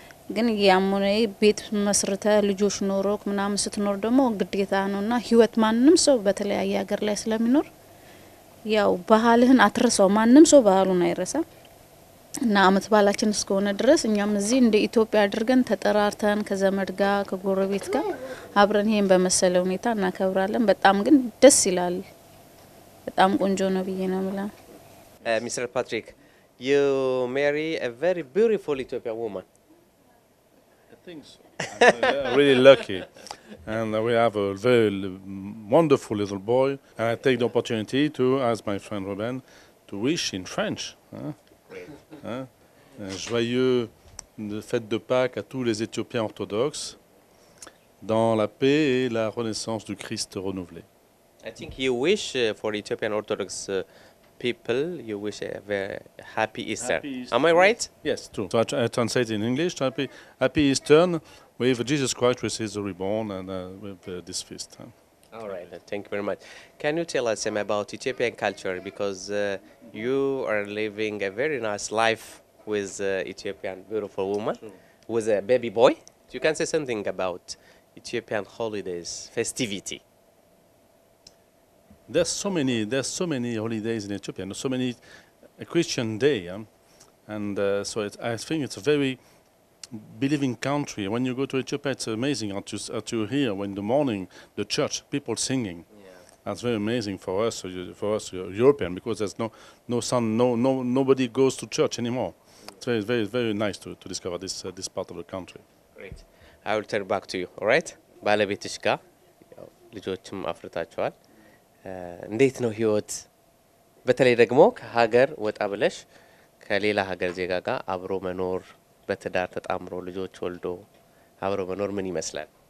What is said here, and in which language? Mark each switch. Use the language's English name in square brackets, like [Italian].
[Amharic] ግን ያሙኔ ቤት መስርተ ልጆች ኖሮክ ምናምን ስትኖር ደግሞ ግዴታ ነውና ህይወት ማንንም ሰው በተለያየ ሀገር ላይ ስለሚኖር ያው ባህልህን አትረሳው። ማንንም ሰው ባህሉን አይረሳም። እና አመት ባላችን እስከሆነ ድረስ እኛም እዚህ እንደ ኢትዮጵያ አድርገን ተጠራርተን ከዘመድ ጋር ከጎረቤት ጋር አብረን ይሄን በመሰለ ሁኔታ እናከብራለን። በጣም ግን ደስ ይላል። በጣም ቆንጆ ነው ብዬ ነው ማለት። [English] Mr. Patrick, you marry a very beautiful Ethiopian woman. I think so. I'm really lucky. And we have a very wonderful little boy. And I take the opportunity to ask my friend Ruben to wish in French. [French] Joyeux fête de Pâques à tous les Éthiopiens orthodoxes, dans la paix et la renaissance du Christ renouvelé. [English] I think you wish for Ethiopian Orthodox people, you wish a very happy Easter. Am I right? Yes, true. So I translate in English. Happy Easter with Jesus Christ, which is reborn, and with this feast. All right, thank you very much. Can you tell us about Ethiopian culture? Because you are living a very nice life with Ethiopian beautiful woman, with a baby boy. You can say something about Ethiopian holidays, festivity. There's so many holidays in Ethiopia. There's so many Christian day, and so I think it's a very believing country. When you go to Ethiopia, it's amazing how to hear when in the morning the church people singing. That's very amazing for us European, because there's no sun, nobody goes to church anymore. It's very nice to discover this part of the country. Great. I will turn back to you. All right? [Amharic] ባለቤትሽ ጋር ልጆችም አፍርታችኋል። እንዴት ነው ህይወት? በተለይ ደግሞ ከሀገር ወጣ ብለሽ ከሌላ ሀገር ዜጋ ጋር አብሮ መኖር፣ በትዳር ተጣምሮ ልጆች ወልዶ አብሮ መኖር ምን ይመስላል?